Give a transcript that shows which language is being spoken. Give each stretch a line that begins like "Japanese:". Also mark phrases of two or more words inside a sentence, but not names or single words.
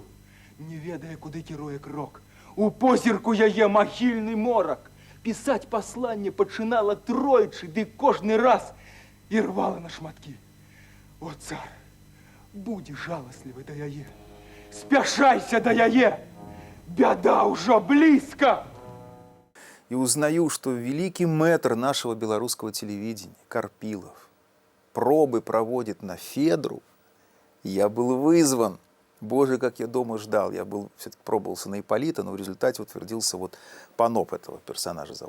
Belarusian: Не ведае, куды кіруе крок. У позірку яе магільны морак. Пісаць пасланне пачынала тройчы, ды кожны раз і рвала на шматкі. О, цар, будзі жаласлівы да яе. Спяшайся да яе. Бяда ўжо блізка.
Russian: И узнаю, что великий мэтр нашего белорусского телевидения, Карпилов, пробы проводит на Федру. Я был вызван. Боже, как я дома ждал. Я все-таки пробовался на Ипполита, но в результате утвердился вот Паноп, этого персонажа зовут.